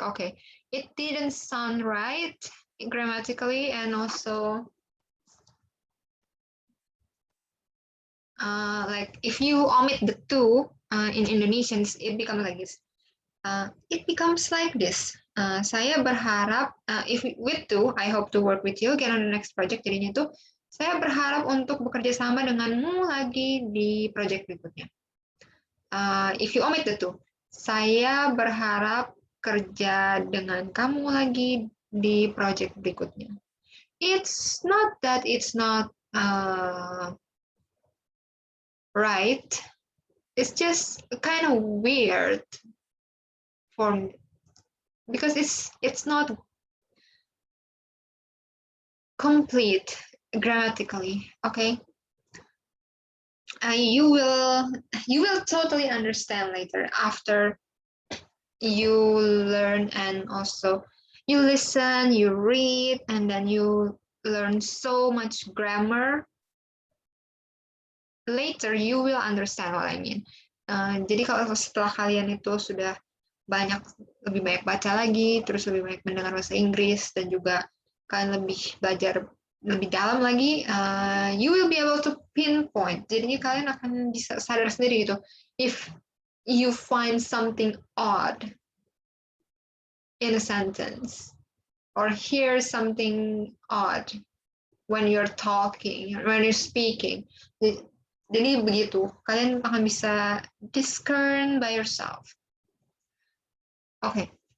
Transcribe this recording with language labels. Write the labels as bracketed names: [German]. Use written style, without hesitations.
[English] Okay, it didn't sound right grammatically, and also like if you omit the two in Indonesians, it becomes like this. It becomes like this. [Indonesian] Saya berharap, [English] if with to, I hope to work with you again on the next project. [Indonesian] Jadinya itu, saya berharap untuk bekerja sama denganmu lagi di project berikutnya. [English] If you omit the two, [Indonesian] saya berharap kerja dengan kamu lagi di project berikutnya. [English] It's not that it's not right. It's just kind of weird for me because it's not complete grammatically. Okay, you will totally understand later after you learn, and also you listen, you read, and then you learn so much grammar. later you will understand what I mean. [Indonesian] Jadi kalau setelah kalian itu sudah lebih banyak baca lagi, terus lebih banyak mendengar bahasa Inggris, dan juga kalian lebih belajar lebih dalam lagi, [English] you will be able to pinpoint. [Indonesian] Jadinya kalian akan bisa sadar sendiri gitu. [English] If you find something odd in a sentence, or hear something odd when you're talking, when you're speaking. [Indonesian] Jadi begitu, kalian akan bisa [English] discern by yourself. [Indonesian] Okay.